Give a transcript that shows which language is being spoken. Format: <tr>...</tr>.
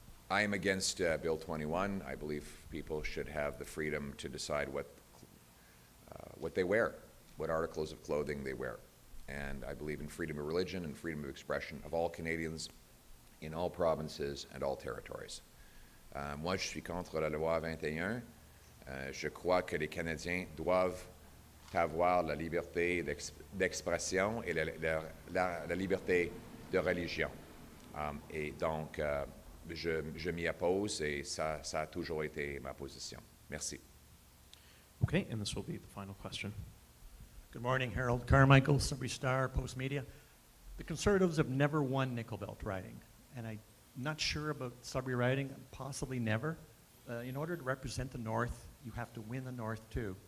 <en>I am against Bill 21. I believe people should have the freedom to decide what they wear, what articles of clothing they wear. And I believe in freedom of religion and freedom of expression of all Canadians in all provinces and all territories.</en> <fr>Moi, je suis contre la loi 21. Je crois que les Canadiens doivent avoir la liberté d'expression et la liberté de religion. Et donc, je m'y oppose et ça a toujours été ma position. Merci.</fr> <en>Okay, and this will be the final question. Good morning, Harold Carmichael, Sudbury Star, Post Media. The Conservatives have never won Nickel Belt riding, and I'm not sure about Sudbury riding, possibly never. In order to represent the North, you have to win the North too.</en>